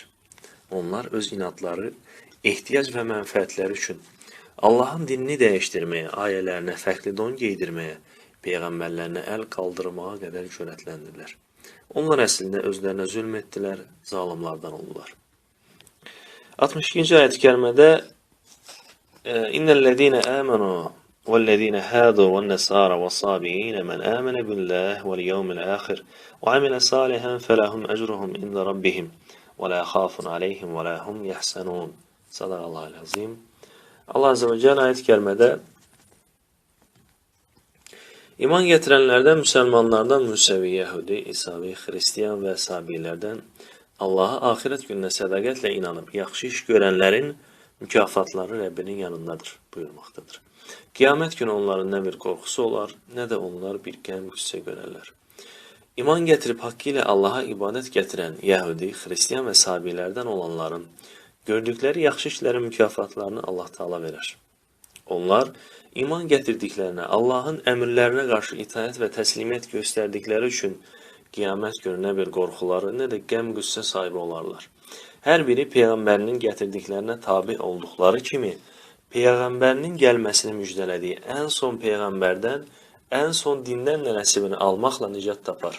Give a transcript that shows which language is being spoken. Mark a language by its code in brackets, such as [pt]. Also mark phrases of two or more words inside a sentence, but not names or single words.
[az] Onlar öz inadları, ehtiyac və mənfəətləri üçün Allahın dinini dəyişdirməyə, ayələrinə fərqli don geydirməyə, peyğəmbərlərinə əl qaldırmağa qədər cürətləndilər. Onlar əslində özlərinə zülm etdilər, zalimlardan oldular. 62-ci ayət-i kərimədə [ar] إن الذين آمنوا والذين هادوا والنصارى والصابئين من آمن بالله واليوم الآخر وعمل صالحا فلهم أجرهم عند ربهم ولا خوف عليهم ولا هم يحزنون. صدق الله العظيم. الله عز وجل [tr] ayet-i kerimede iman getirenlerden, Müslümanlardan, Musevi, Yahudi, İsavi, Hristiyan ve Sabilerden Allah'a ahiret gününe sədaqətlə inanıp [az] yaxşı iş [tr] görenlerin mükafatları Rabbinin yanındadır buyurmaktadır. Kıyamet günü onların ne bir korkusu olar, ne de onlar [az] bir qəm qüssə görərlər. [tr] İman getirip hakkıyla Allah'a ibadet getiren Yahudi, Hristiyan ve Sabilerden olanların gördükleri [az] yaxşı işlərin mükafatlarını [tr] Allah Teala verir. [az] Onlar [tr] iman getirdiklerine, [az] Allah'ın əmrlərinə qarşı itaət və təslimiyyət göstərdikləri üçün qiyamət günü nə bir qorxuları, nə də qəm qüssə sahibi olarlar. Hər biri Peyğəmbərinin gətirdiklərinə tabi olduqları kimi, Peyğəmbərinin gəlməsini müjdələdiyi ən son Peyğəmbərdən, ən son dindən nəsibini almaqla nicat tapar.